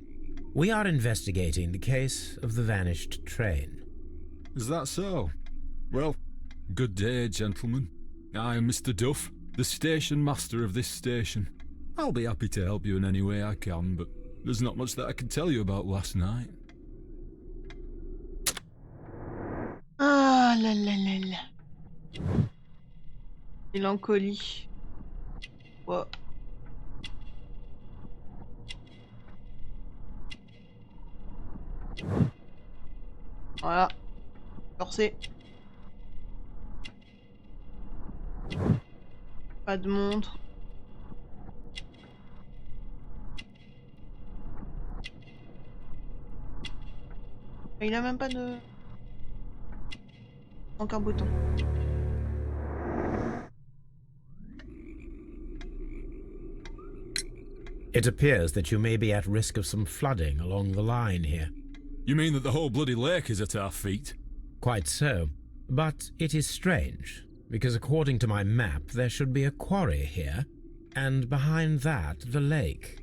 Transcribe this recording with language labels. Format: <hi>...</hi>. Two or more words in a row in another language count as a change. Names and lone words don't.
<en>We are investigating the case of the vanished train. Is that so? Well, good day, gentlemen. I am Mr. Duff, the station master of this station. I'll be happy to help you in any way I can, but there's not much that I can tell you about last night.</en> <fr>Ah là là là là. Mélancolie. Wow. Voilà. Forcé. Pas de montre. Il a même pas de... Manque un bouton.</fr> <en>It appears that you may be at risk of some flooding along the line here. You mean that the whole bloody lake is at our feet? Quite so. But it is strange, because according to my map there should be a quarry here, and behind that the lake.</en>